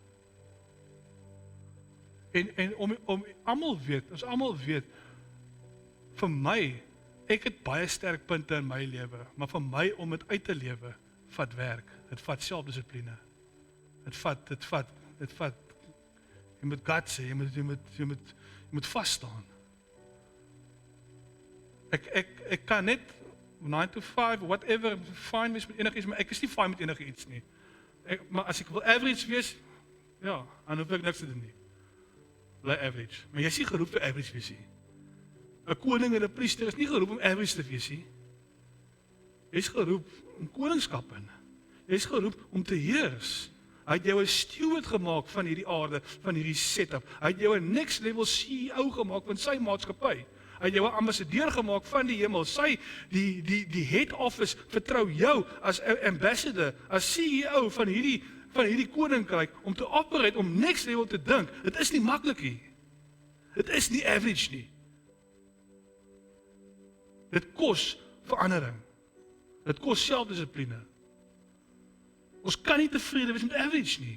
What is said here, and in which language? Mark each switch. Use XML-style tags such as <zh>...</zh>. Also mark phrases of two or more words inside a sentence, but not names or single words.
<af>En om almal weet, ons almal weet, vir my, ek het baie sterk punte in my lewe, maar vir my om dit uit te lewe, vat werk, dit vat selfdissipline. Dit vat, jy moet guts hê, jy moet vas staan. Ek kan net 9 to 5, whatever, fine wees met enigiets, maar ek is nie fine met enigiets nie. Maar as ek wil average wees, ja, dan hoef ek niks te doen nie. Bly average. Maar jy is nie geroep vir average wees nie. 'n koning en 'n priester is nie geroep om average te wees nie. Jy is geroep om koningskap in. Jy is geroep om te heers. Hy het jou 'n steward gemaak van hierdie aarde, van hierdie setup. Hy het jou 'n</af> <en>next level</en> <af>CEO gemaak van sy maatskappy. Hy het jou 'n ambassadeur gemaak van die hemel. Die</af> <en>head office</en> <af>vertrou jou as ambassador, as CEO van hierdie koninkryk om te operate, om</af> <en>next level</en> <af>te dink. Dit is nie maklik nie. Dit is nie average nie. Dit kos verandering. Dit kos selfdissipline. Ons kan nie tevrede wees met average nie.</af>